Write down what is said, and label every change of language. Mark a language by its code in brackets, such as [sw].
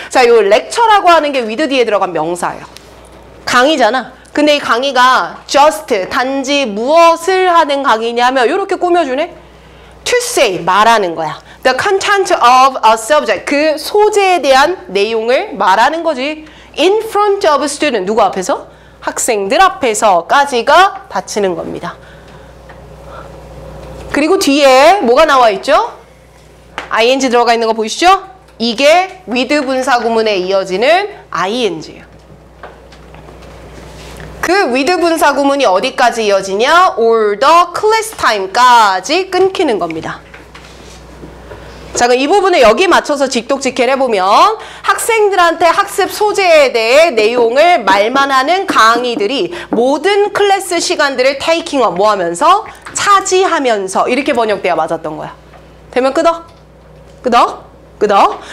[ko] 자, 요 lecture라고 하는 게 with 뒤에 들어간 명사예요. 강의잖아. 근데 이 강의가 just, 단지 무엇을 하는 강의냐면 요렇게 꾸며주네? [en] to say, [ko] 말하는 거야. [en] The content of a subject, [ko] 그 소재에 대한 내용을 말하는 거지. [en] In front of a student, [ko] 누구 앞에서? 학생들 앞에서까지가 닫히는 겁니다. 그리고 뒤에 뭐가 나와 있죠? ing 들어가 있는 거 보이시죠? 이게 with 분사 구문에 이어지는 ing예요. 그 with 분사 구문이 어디까지 이어지냐? [en] all the class time [ko] 까지 끊기는 겁니다. 자, 그럼 이 부분을 여기 맞춰서 직독직해를 해보면 학생들한테 학습 소재에 대해 내용을 말만 하는 강의들이 모든 클래스 시간들을 [en] taking up, [ko] 뭐 하면서? 차지하면서 이렇게 번역돼야 맞았던 거야. 되면 끄덕? 끄덕? 끄덕?